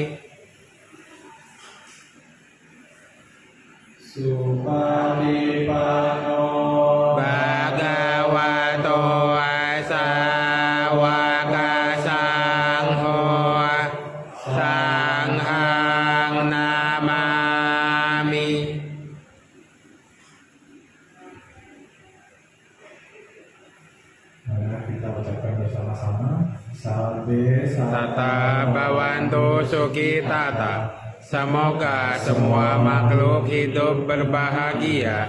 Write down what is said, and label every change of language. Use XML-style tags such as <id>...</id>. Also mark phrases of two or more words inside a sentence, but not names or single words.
<pi>Supatipanno Bhagavato Sawaka Sangho Sanghang Namami.</pi> <id>Marilah kita ucapkan bersama-sama.</id> <pi>Sabbe Tata Bhavantu Sukhitata.</pi> <id>Semoga semua makhluk hidup berbahagia.</id>